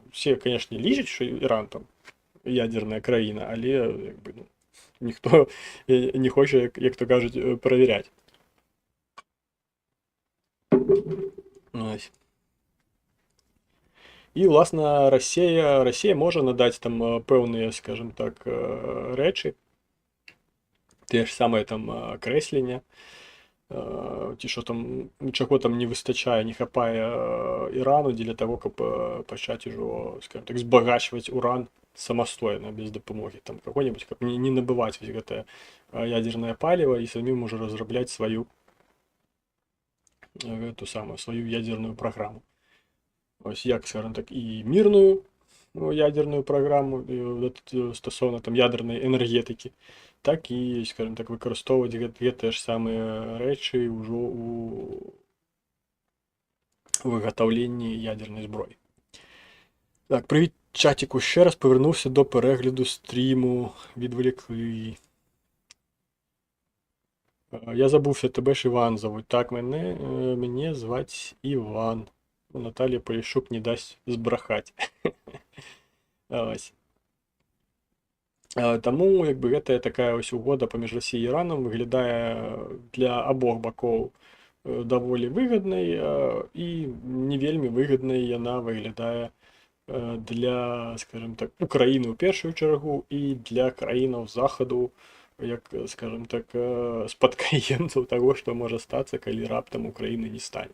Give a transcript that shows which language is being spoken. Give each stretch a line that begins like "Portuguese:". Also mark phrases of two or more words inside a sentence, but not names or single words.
Belarusian: Усе, канешне, лічаць, што Іран там ядерная краіна, але, як бы, ну, ніхто не хоча, як то кажуць, праверяць.
Ukrainian: Ось. І, власна, Расія може надати там певні, скажімо так, речі, те ж саме там креслення, ті, що там, чого там не вистачає, не хапає Ірану для того, щоб почати уже, скажімо так, збагачувати уран самостойно, без допомоги там
Russian: какой-нибудь, как не набывать вот это ядерное палево и самим уже разработать свою эту самую свою ядерную программу.
Ukrainian: Ось як, скажімо так, і мірну
Russian: ядерную программу
Ukrainian: стосовно там ядерної енергетики, так і, скажімо так, використовувати
Belarusian: гэтыя ж самыя рэчы ўжо
Ukrainian: у виготовленні ядерної зброї. Так, привіт, чатіку, ще раз повернувся до перегляду стріму, відволікли. Я забувся, тебе ж Іван зовуть. Так, мене звать Іван. Наталія Поліщук не дасть збрахати. Ось. Тому, якби,
Belarusian: гэта такая ось угода паміж Расіяй і Іранам выглядае для абох бакоў даволі выгаднай, і не вельмі выгаднай яна выглядае для,
Ukrainian: скажімо так,
Belarusian: Украіны ў першую чаргу і для краінаў Захаду, як,
Ukrainian: скажімо так,
Belarusian: спадкаемцаў таго, што можа стацца, калі раптам Украіны не стане.